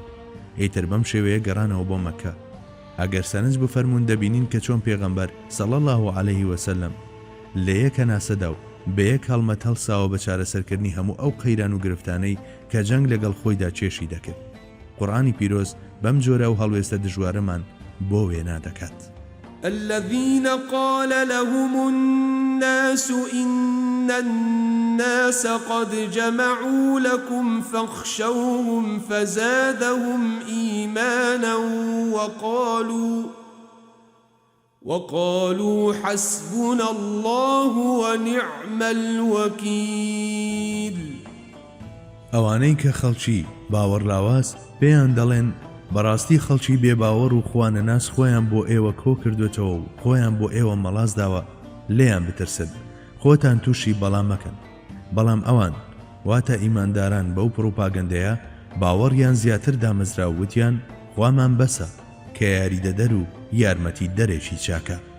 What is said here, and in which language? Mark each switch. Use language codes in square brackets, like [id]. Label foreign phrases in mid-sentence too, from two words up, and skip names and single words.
[ckb] ئیتر بەم شێوەیە گەڕانەوە بۆ مەکە. ئەگەر سەرنج بفەرمون دەبینین کە چۆن پێغەمبەر [ar] صلی الله علیه وسلم [ckb] لە یەکە ناسەدا و بە یەک هەڵمەت هەڵساوە بە چارەسەرکردنی هەموو ئەو قەیران و گرفتانەی کە جەنگ لەگەڵ خۆیدا چێشی دەکرد. قورئانی پیرۆز بەم جۆرە و هەڵوێستە دژوارەمان بۆ وێنا دەکات. [ar] الذين قال لهم الناس إن الناس قد جمعوا لكم فاخشوهم فزادهم إيمانا وقالوا حسبنا الله ونعم الوكيل. [ckb] ئەوانەی کە خەڵکی باوەڕلاواز پێیان دەڵێن بەڕاستی خەڵکی بێباوەڕ و خوانەناس خۆیان بۆ ئێوە کۆ کردوێتەوە و خۆیان بۆ ئێوە مەڵاز داوە لێیان بترسن، خۆتان تووشی بەڵام مەکەن. بەڵام ئەوان واتە ئیمانداران بەو پرۆپاگەندەیە باوەڕیان زیاتر دامەزرا و وتیان خوامان بەسە کە یاریدەدەر و یارمەتی دەرێکی چاکە.